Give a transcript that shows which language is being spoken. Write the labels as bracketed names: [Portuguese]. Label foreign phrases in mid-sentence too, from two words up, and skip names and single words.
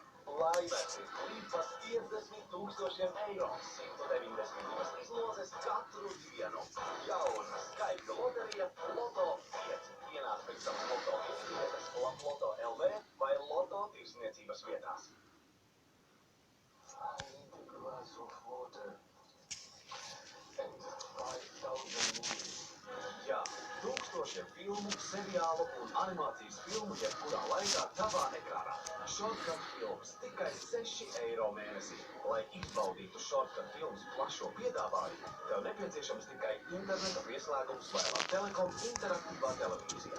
[Latvian] Laimēsim līdz pat 50,000 eiro. 192 izlozes katru dienu. Jauna skaitļu loterija Loto 5. Ienāc pēc savas Loto vietas, Loto LV vai Loto tirsniecības vietās. [English] Glass of water and 5,000 movies. [Latvian] Jā, 1000 filmu, seriālu un animācijas filmu jebkurā laikā tavā ekrānā. Shortcut films tikai 6 eiro mēnesī. Lai izbaudītu Shortcut filmas plašo piedāvājumu, tev nepieciešams tikai interneta pieslēgums vai Latvijas Telekom interaktīvā televīzija.